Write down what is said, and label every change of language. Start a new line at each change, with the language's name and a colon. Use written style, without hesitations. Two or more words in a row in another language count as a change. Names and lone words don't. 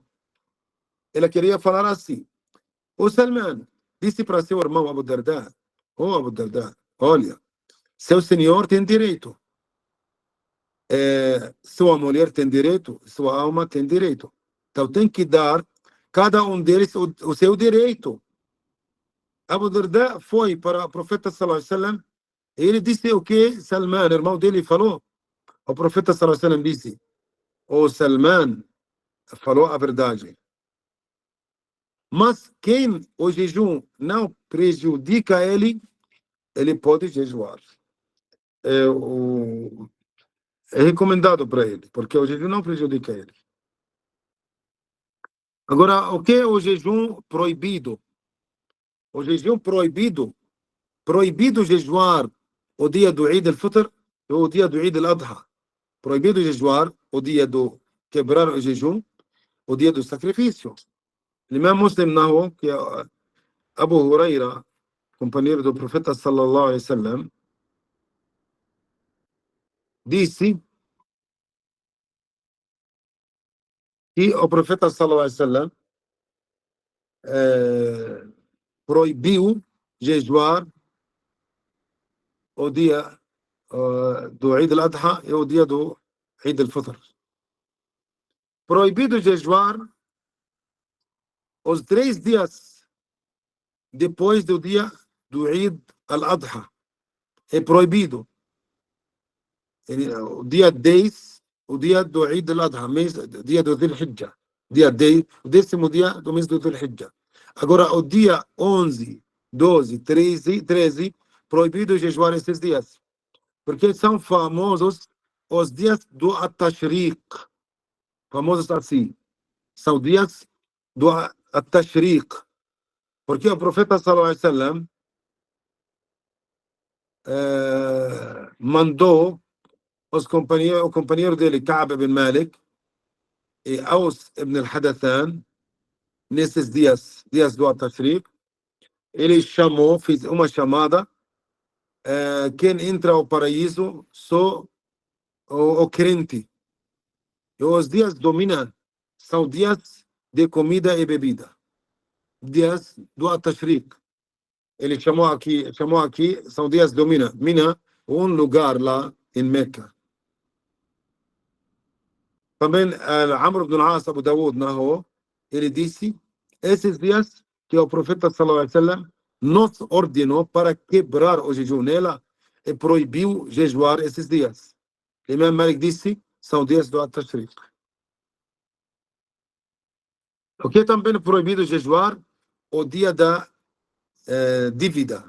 Portuguese: Ela queria falar assim. O Salman disse para seu irmão Abu Darda, Abu Darda, olha, seu senhor tem direito. Sua mulher tem direito, sua alma tem direito. Então tem que dar cada um deles o seu direito. Abu Darda foi para o profeta
Arabic: صلى الله عليه وسلم
Portuguese: e ele disse o que Salman, irmão dele, falou. O profeta
Arabic: صلى الله عليه وسلم
Portuguese: disse, o Salman falou a verdade. Mas quem o jejum não prejudica ele pode jejuar. É recomendado para ele, porque o jejum não prejudica ele. Agora, o que é o jejum proibido? O jejum proibido jejuar o dia do Eid al-Fitr e o dia do Eid al-Adha. Proibido jejuar o dia do quebrar o jejum, o dia do sacrifício. L'Imam Muslim narrou que Abu Huraira, companheiro do profeta
Arabic: صلى الله عليه وسلم,
Portuguese: disse que o profeta
Arabic: صلى الله عليه وسلم
Portuguese: proibiu jejuar o dia do Eid al-Adha e o dia do Eid al-Fitr. Proibido jejuar os 3 dias depois do dia do Eid al-Adha. É proibido. O dia 10, o dia do Eid al-Adha, dia do Dhul Hijjah. Dia 10, o 10º dia do mês do Dhul Hijjah. Agora, o dia 11, 12, 13, proibido jejuar esses dias. Porque são famosos os dias do At-Tashriq. Famosos assim. São dias do At-Tashriq. Porque o profeta
Arabic: صلى الله عليه وسلم
Portuguese: mandou o companheiro dele, Ka'b ibn Malik, e Aus ibn al-Hadathan, nesses dias do At-Tashriq, ele chamou, fez uma chamada, quem entra ao paraíso só o crente. E os dias dominam, são dias de comida e bebida. Dias do At-Tashriq. Ele chamou aqui, são dias do Mina. Mina, um lugar lá em Meca. Também Amr ibn al-As, Abu Dawud, narrou, ele disse, esses dias que o profeta
Arabic: صلى الله عليه وسلم
Portuguese: nos ordenou para quebrar o jejum nela e proibiu jejuar esses dias. Imam Malik disse, são dias do At-Tashriq. O que é também proibido jejuar? O dia da dúvida.